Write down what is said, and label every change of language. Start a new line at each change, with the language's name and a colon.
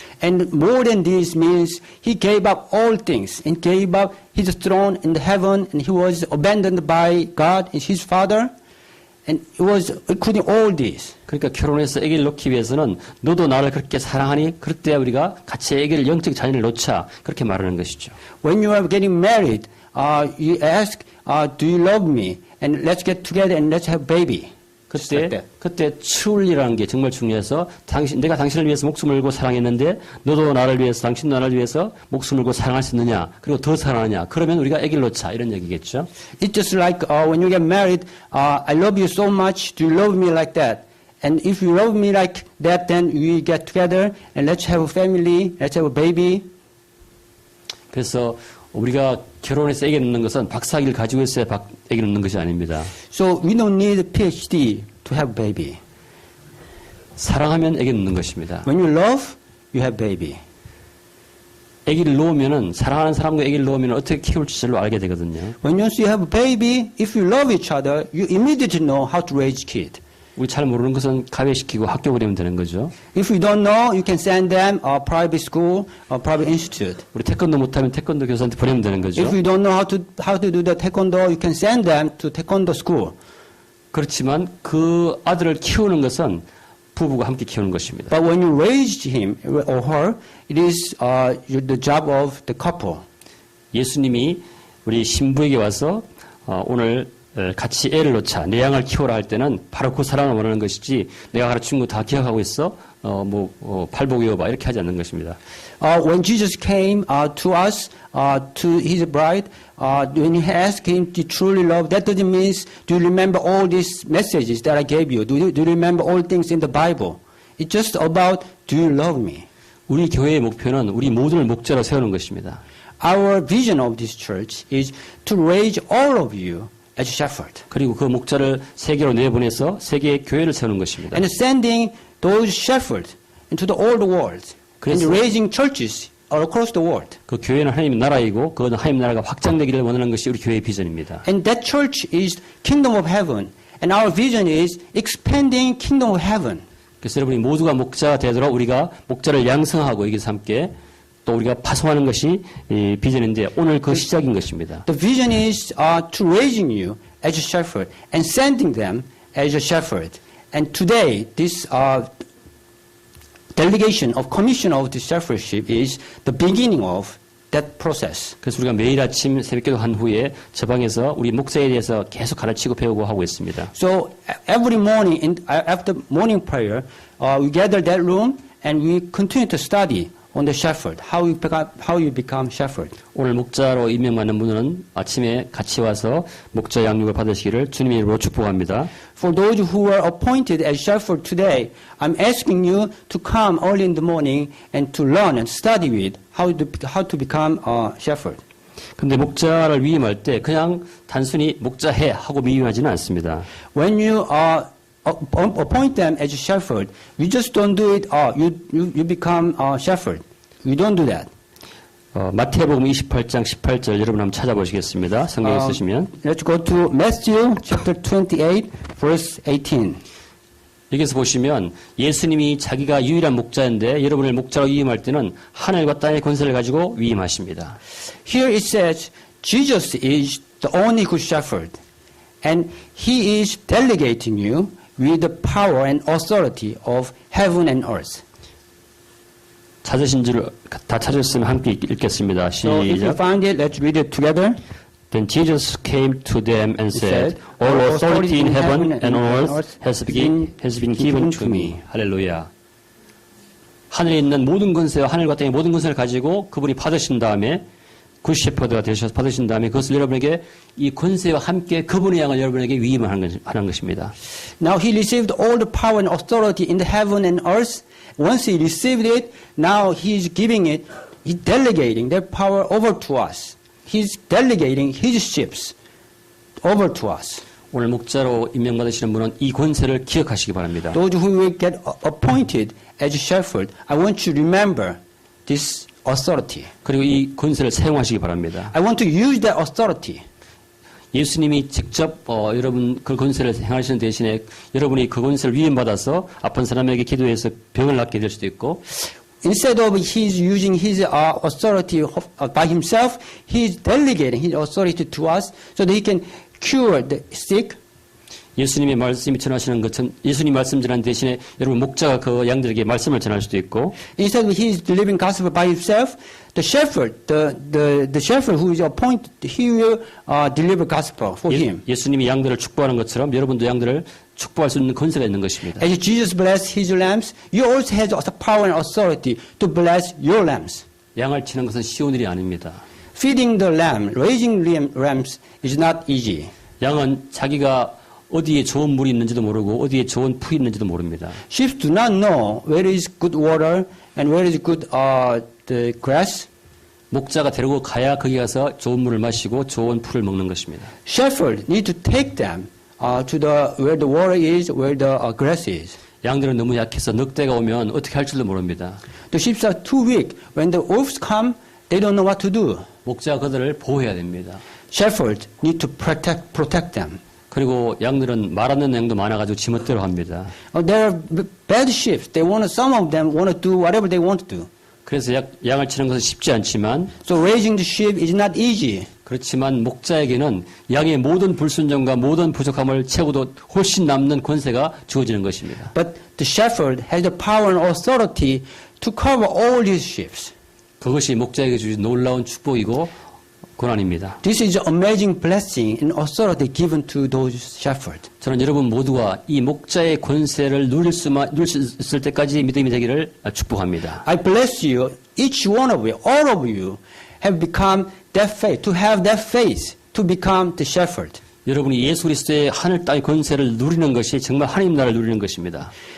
English: And more than this means he gave up all things and gave up his throne in heaven, and he was abandoned by God, his father, and it was including all this.
Korean: 그러니까 결혼해서 아기를 놓기 위해서는 너도 나를 그렇게 사랑하니 그럴 때 우리가 같이 아기를 영적 자녀를 놓자 그렇게 말하는 것이죠.
English: When you are getting married, you ask, do you love me? And let's get together and let's have baby.
Korean: 그때 truly라는 게 정말 중요해서 내가 당신을 위해서 목숨을 걸고 사랑했는데 너도 나를 위해서 당신도 나를 위해서 목숨을 걸고 사랑할 수 있느냐 그리고 더 사랑하느냐 그러면 우리가 아기를 놓자 이런 얘기겠죠.
English: It's just like when you get married, I love you so much, do you love me like that? And if you love me like that, then we get together and let's have a family, let's have a baby.
Korean: 그래서 우리가 결혼해서 아기 낳는 것은 박사학위를 가지고 있어야 아기 낳는 것이 아닙니다.
English: So we don't need a PhD to have baby.
Korean: 사랑하면 아기 낳는 것입니다.
English: When you love, you have baby.
Korean: 아기를 놓으면은 사랑하는 사람과 아기를 놓으면 어떻게 키울지 절로 알게 되거든요.
English: When you have a baby, if you love each other, you immediately know how to raise kid.
Korean: 우리 잘 모르는 것은 가외시키고 학교 보내면 되는 거죠.
English: If you don't know, you can send them a private school or private institute.
Korean: 우리 태권도 못하면 태권도 교사한테 보내면 되는 거죠.
English: If you don't know how to do the taekwondo, you can send them to taekwondo school.
Korean: 그렇지만 그 아들을 키우는 것은 부부가 함께 키우는 것입니다.
English: But when you raise him or her, it is the job of the couple.
Korean: 예수님이 우리 신부에게 와서 오늘 같이 애를 놓자, 내 양을 키워라 할 때는 바로 그 사랑을 원하는 것이지 내가 가르친 거 다 기억하고 있어? 팔복 외워봐 이렇게 하지 않는 것입니다.
English: When Jesus came to us, to his bride, when he asked him to truly love, that doesn't mean do you remember all these messages that I gave you? Do you remember all things in the Bible? It's just about do you love me?
Korean: 우리 교회의 목표는 우리 모두를 목자로 세우는 것입니다.
English: Our vision of this church is to raise all of you as shepherd.
Korean: 그리고 그 목자를 세계로 내보내서 세계의 교회를 세우는 것입니다.
English: And sending those shepherds into the old world and raising churches all across the world.
Korean: 그 교회는 하나님의 나라이고 그 하나님의 나라가 확장되기를 원하는 것이 우리 교회의 비전입니다.
English: And that church is kingdom of heaven. And our vision is expanding kingdom of heaven.
Korean: 그래서 여러분이 모두가 목자가 되도록 우리가 목자를 양성하고 여기서 함께 또 우리가 파송하는 것이 이 비전인데 오늘 그 시작인 것입니다.
English: The vision is to raising you as a shepherd and sending them as a shepherd. And today, this delegation of commission of the shepherdship is the beginning of that process.
Korean: 그래서 우리가 매일 아침 새벽기도 한 후에 저 방에서 우리 목사에 대해서 계속 가르치고 배우고 하고 있습니다.
English: So every morning, after morning prayer, we gather that room and we continue to study on the shepherd, how you become shepherd.
Korean: 오늘 목자로 임명받는 분은 아침에 같이 와서 목자 양육을 받으시기를 주님의 이름으로 축복합니다.
English: For those who are appointed as shepherd today, I'm asking you to come early in the morning and to learn and study with how to become a shepherd.
Korean: 근데 목자를 위임할 때 그냥 단순히 목자해 하고 위임하지는 않습니다.
English: When you appoint them as a shepherd, we just don't do it. You become a shepherd. We don't do that.
Korean: 마태복음 28장 18절 여러분 한번 찾아보시겠습니다. 성경에 쓰시면.
English: Let's go to Matthew chapter 28, verse 18.
Korean: 여기서 보시면 예수님이 자기가 유일한 목자인데 여러분을 목자로 위임할 때는 하늘과 땅의 권세를 가지고 위임하십니다.
English: Here it says Jesus is the only good shepherd, and he is delegating you with the power and authority of heaven and earth.
Korean: 찾으신 줄 다 찾으셨으면 함께 읽겠습니다.
English: So if you
Korean: 시작.
English: find it, let's read it together. Then Jesus came to them and said, All authority in heaven and on earth has been given to me.
Korean: 할렐루야. 하늘에 있는 모든 권세와 하늘과 땅의 모든 권세를 가지고 그분이 받으신 다음에 굿 셰퍼드가 되셔서 받으신 다음에 그것을 여러분에게 이 권세와 함께 그분의 양을 여러분에게 위임하는 것입니다.
English: Now he received all the power and authority in the heaven and earth. Once he received it, now he is giving it, he's delegating that power over to us. He's delegating his ships over to us.
Korean: 오늘 목자로 임명받으시는 분은 이 권세를 기억하시기 바랍니다.
English: Those who will get appointed as a shepherd, I want you to remember this authority.
Korean: 그리고 이 권세를 사용하시기 바랍니다.
English: I want to use that authority.
Korean: 예수님이 직접 여러분 그 권세를 행하시는 대신에 여러분이 그 권세를 위임받아서 아픈 사람에게 기도해서 병을 낫게 될 수도 있고
English: Instead of he's using his authority by himself, he's delegating his authority to us so that he can cure the sick.
Korean: 예수님의 말씀이 전하시는 것은 예수님 말씀 전하는 대신에 여러분 목자가 그 양들에게 말씀을 전할 수도 있고
English: Instead of he's delivering gospel by himself, the shepherd, the shepherd who is appointed, he will deliver gospel for him.
Korean: 예수님이 양들을 축복하는 것처럼 여러분도 양들을 축복할 수 있는 권세가 있는 것입니다.
English: As Jesus blessed his lambs, you also have the power and authority to bless your lambs.
Korean: 양을 치는 것은 쉬운 일이 아닙니다.
English: Feeding the lamb, raising lambs is not easy.
Korean: 양은 자기가 어디에 좋은 물이 있는지도 모르고 어디에 좋은 풀이 있는지도 모릅니다.
English: Sheep do not know where is good water and where is good the grass.
Korean: 목자가 데리고 가야 거기 가서 좋은 물을 마시고 좋은 풀을 먹는 것입니다.
English: Shepherd need to take them to where the water is, where the grass is.
Korean: 양들은 너무 약해서 늑대가 오면 어떻게 할 줄도 모릅니다.
English: The sheep are too weak. When the wolves come, they don't know what to do.
Korean: 목자가 그들을 보호해야 됩니다.
English: Shepherds need to protect them.
Korean: 그리고 양들은 말 않는 양도 많아가지고 지멋대로 합니다.
English: There are bad sheep. Some of them want to do whatever they want to do.
Korean: 그래서 양을 치는 것은 쉽지 않지만
English: So raising the sheep is not easy.
Korean: 그렇지만 목자에게는 양의 모든 불순종과 모든 부족함을 채우도 훨씬 남는 권세가 주어지는 것입니다.
English: But the shepherd has the power and authority to cover all these sheep.
Korean: 그것이 목자에게 주신 놀라운 축복이고 고난입니다.
English: This is an amazing blessing and authority given to those shepherds.
Korean: 저는 여러분 모두가 이 목자의 권세를 누릴 수 있을 때까지 믿음이 되기를 축복합니다.
English: I bless you, each one of you, all of you have become that faith, to have that faith, to become the shepherd.
Korean: 여러분이 예수 그리스도의 하늘 땅의 권세를 누리는 것이 정말 하나님 나라를 누리는 것입니다.